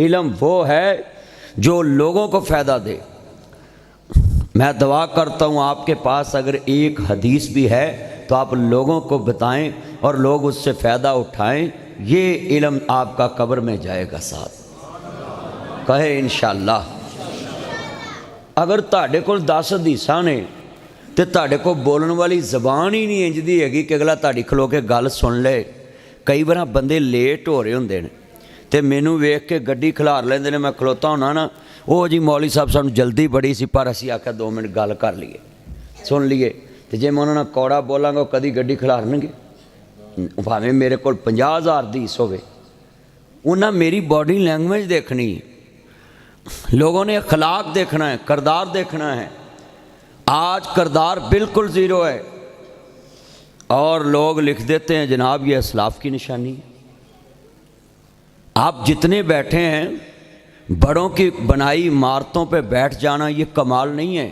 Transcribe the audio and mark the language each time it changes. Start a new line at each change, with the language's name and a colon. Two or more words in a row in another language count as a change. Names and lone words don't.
Urdu: علم وہ ہے جو لوگوں کو فائدہ دے۔ میں دعا کرتا ہوں آپ کے پاس اگر ایک حدیث بھی ہے تو آپ لوگوں کو بتائیں اور لوگ اس سے فائدہ اٹھائیں، یہ علم آپ کا قبر میں جائے گا ساتھ، کہے انشاءاللہ۔
Punjabi: اگر تہاڈے کول 10 حدیثاں نے تے تہاڈے کو بولن والی زبان ہی نہیں انج دی ہے کہ اگلا تہاڈی کھلو کے گل سن لے۔ کئی بار بندے لیٹ ہو رہے ہوندے نے تے مینوں ویکھ کے گڈی کھلار لیندے نے، میں کھلوتا ہونا نا، او جی مولوی صاحب سانوں جلدی بڑی سی پر اسی آکھیا 2 منٹ گل کر لیے، سن لیے، تے جے میں انہاں نال کوڑا بولاں گا کدی گڈی کھلارن گے؟ بھاویں میرے کول 50,000 حدیث ہوے، انہاں میری
English: باڈی لینگویج
Punjabi: دیکھنی ہے، لوگوں نے اخلاق دیکھنا ہے، کردار دیکھنا ہے۔
Urdu: آج کردار بالکل زیرو ہے، اور لوگ لکھ دیتے ہیں جناب یہ اسلاف کی نشانی ہے۔ آپ جتنے بیٹھے ہیں، بڑوں کی بنائی عمارتوں پہ بیٹھ جانا یہ کمال نہیں ہے۔